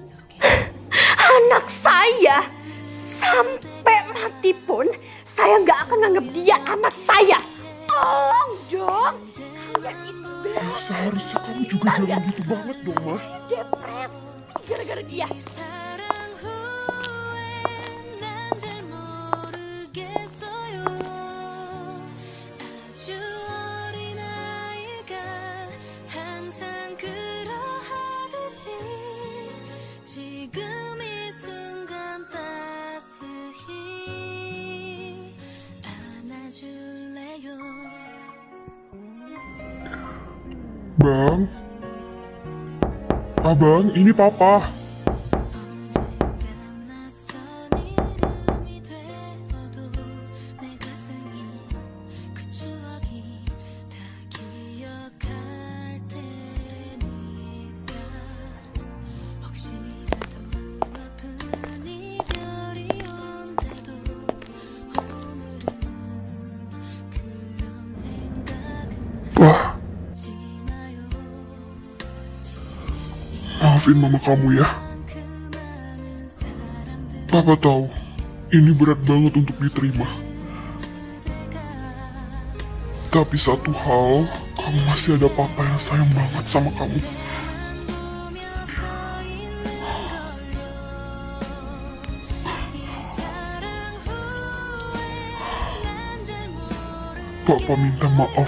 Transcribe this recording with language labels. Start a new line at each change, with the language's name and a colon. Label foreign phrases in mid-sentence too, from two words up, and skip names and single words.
Indonesian: Anak saya. Sampai mati pun saya nggak akan anggap dia anak saya. Tolong dong. Kalian itu beres. Seharusnya kamu juga jangan gitu banget dong, Ma. Depresi gara-gara dia.
Korean: 사랑 후에 난 잘 모르겠어요. 아주 어린 아이가 항상 그러하듯이 지금 이 순간 따스히 안아줄래요.
Indonesian: Bang. Abang, ini papa.
Korean: 언젠가 낯선 이름이 되어도 내 가슴이 그 추억이 다 기억할 테니까 혹시라도 아픈 이별이 온대도 오늘은 그런 생각은
Indonesian: Wah,
Korean: 하지 마요.
Indonesian: maafin mama kamu ya.
Korean: 그 많은 사람들
Indonesian: Papa tahu, ini berat banget untuk diterima. Tapi satu hal, kamu masih ada papa yang sayang banget sama kamu. Papa minta maaf.